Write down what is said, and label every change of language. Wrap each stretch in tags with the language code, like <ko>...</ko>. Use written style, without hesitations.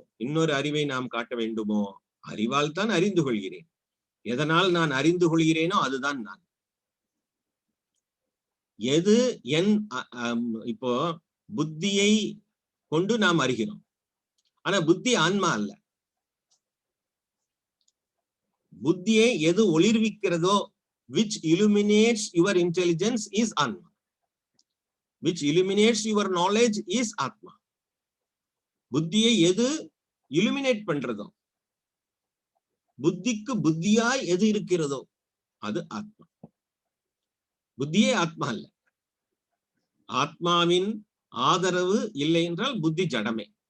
<ta>இன்னொரு அறிவை நாம் காட்ட வேண்டுமோ? அறிவால் தான் அறிந்து கொள்கிறேன். எதனால் நான் அறிந்து கொள்கிறேனோ அதுதான் நான். எது என் இப்போ புத்தியை கொண்டு நாம் அறிகிறோம். ஆனா புத்தி ஆன்மா அல்ல. புத்தியை எது ஒளிர்விக்கிறதோ,</ta> <en>which illuminates your intelligence is Atma, which illuminates your knowledge is Atma.</en> <ta>புத்தியை எது illuminate பண்றதோ, புத்திக்கு புத்தியாய் எது இருக்கிறதோ அது ஆத்மா. புத்தியே ஆத்மா அல்ல. ஆத்மாவின் ஆதரவு இல்லை என்றால் புத்தி ஜடமே.</ta>